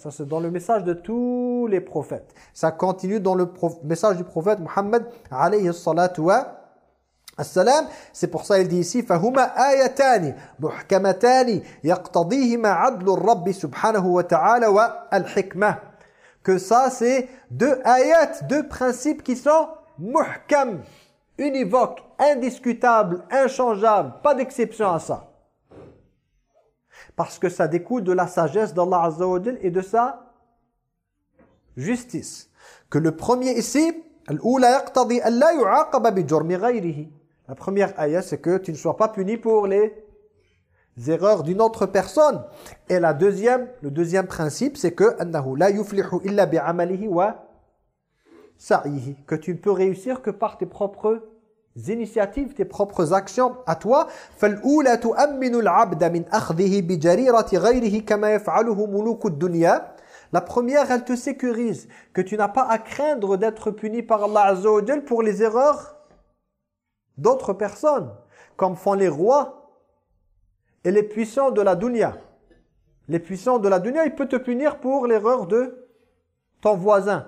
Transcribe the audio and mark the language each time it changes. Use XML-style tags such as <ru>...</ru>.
<fr>Ça, c'est dans le message de tous les prophètes. Ça continue dans le message du prophète Muhammad alayhi salatu wa السلام c'est pour ça il dit ici</fr> <ar>فهما آيتان محكمتان يقتضيهما عدل الرب سبحانه وتعالى والحكمة</ar> <fr>que ça c'est deux ayats, deux principes qui sont muhkam, univoques, indiscutables, inchangeables, pas d'exception à ça, parce que ça découle de la sagesse d'Allah Azza wa Jalla et de sa justice. Que le premier ici</fr> <ar>الأولى يقتضي أن لا يعاقب بجرم غيره.</ar> <fr>La première ayah, c'est que tu ne sois pas puni pour les erreurs d'une autre personne. Et la deuxième, le deuxième principe, c'est que</fr> <ar>annahu la yuflihu illa bi amalihi wa sa'ihi,</ar> <fr>que tu ne peux réussir que par tes propres initiatives, tes propres actions à toi.</fr> <ar>فالأولى تؤمن العبد من أخذه بجريرة غيره كما يفعله ملوك الدنيا.</ar> <fr>La première, elle te sécurise que tu n'as pas à craindre d'être puni par Allah Azza wa Jalla pour les erreurs d'autres personnes, comme font les rois et les puissants de la dunya. Les puissants de la dunya, ils peuvent te punir pour l'erreur de ton voisin.</fr>